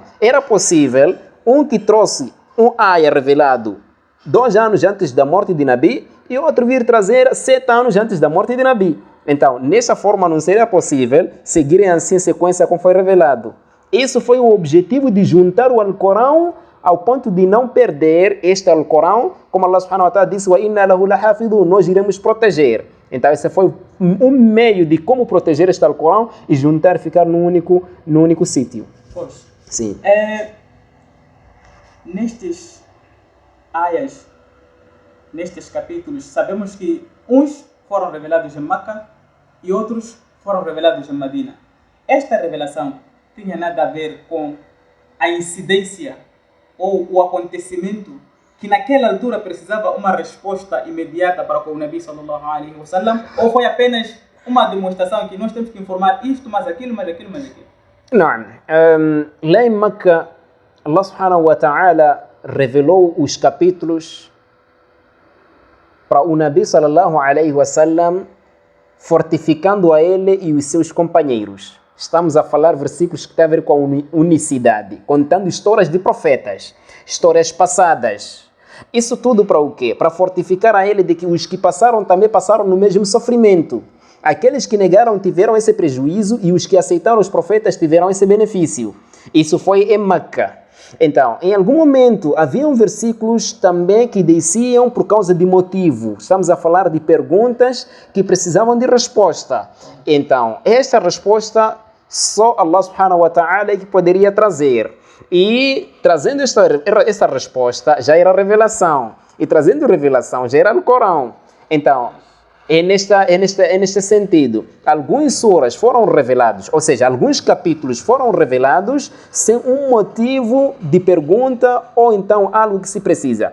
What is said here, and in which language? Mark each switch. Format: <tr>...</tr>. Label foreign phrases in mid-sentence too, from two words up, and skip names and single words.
<pt>Era possível um que trouxe um ayah revelado 2 anos antes da morte de Nabi e outro vir trazer 7 anos antes da morte de Nabi. Então, nessa forma não seria possível seguirem assim a sequência como foi revelado. Isso foi o objetivo de juntar o Alcorão ao ponto de não perder este Alcorão, como Allah</pt> <ar>سبحانه وتعالى</ar> <pt>disse,</pt> <ar>وإنا له لحافظون,</ar> <pt>nós iremos proteger. Então esse foi um meio de como proteger este Alcorão e juntar, ficar num único sítio. Pois. Sim. Nestes ayahs, nestes capítulos, sabemos que uns foram revelados em Meca e outros foram revelados em Medina. Esta revelação tinha nada a ver com a incidência ou o acontecimento que naquela altura precisava uma resposta imediata para com o Nabi</pt> <ar>صلى الله عليه وسلم,</ar> <pt>ou foi apenas uma demonstração que nós temos que informar isto, mais aquilo. Não. Lá em Meca, Allah</pt> <ar>سبحانه وتعالى</ar> <pt>revelou os capítulos para o Nabi</pt> <ar>صلى الله عليه وسلم,</ar> <pt>fortificando a ele e os seus companheiros. Estamos a falar versículos que têm a ver com a unicidade, contando histórias de profetas, histórias passadas. Isso tudo para o quê? Para fortificar a ele de que os que passaram também passaram no mesmo sofrimento. Aqueles que negaram tiveram esse prejuízo e os que aceitaram os profetas tiveram esse benefício. Isso foi em Meca. Então, em algum momento, haviam versículos também que desciam por causa de motivo. Estamos a falar de perguntas que precisavam de resposta. Então, esta resposta, só Allah</pt> <ar>سبحانه وتعالى</ar> <pt>é que poderia trazer. E trazendo esta resposta, já era revelação. E trazendo revelação, já era o Corão. Então, é neste sentido. Alguns suras foram revelados, ou seja, alguns capítulos foram revelados sem um motivo de pergunta ou então algo que se precisa.</pt>